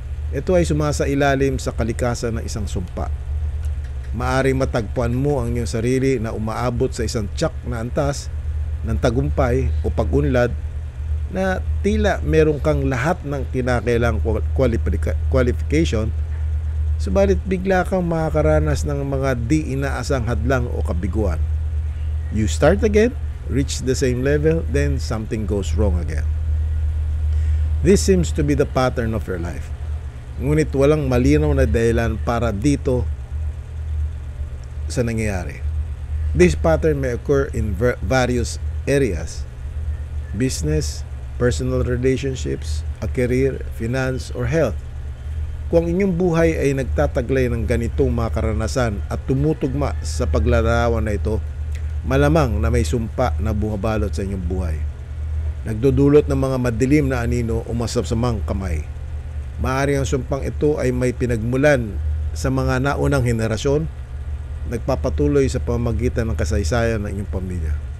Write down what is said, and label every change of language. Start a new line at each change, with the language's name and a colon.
Filipino: Ito ay sumasailalim sa kalikasan ng isang sumpa. Maaring matagpuan mo ang iyong sarili na umaabot sa isang tiyak na antas ng tagumpay o pag-unlad na tila meron kang lahat ng kinakailang qualification, subalit bigla kang makakaranas ng mga di inaasang hadlang o kabiguan.
English: You start again, reach the same level, then something goes wrong again. This seems to be the pattern of your life.
Filipino: Ngunit walang malinaw na dahilan para dito sa nangyayari.
English: This pattern may occur in various areas: business, personal relationships, a career, finance, or health.
Filipino: Kung inyong buhay ay nagtataglay ng ganitong mga karanasan at tumutugma sa paglarawan na ito, malamang na may sumpa na bumabalot sa inyong buhay. Nagdudulot ng mga madilim na anino o masasamang kamay. Maaari ang sumpang ito ay may pinagmulan sa mga naunang henerasyon, nagpapatuloy sa pamamagitan ng kasaysayan ng inyong pamilya.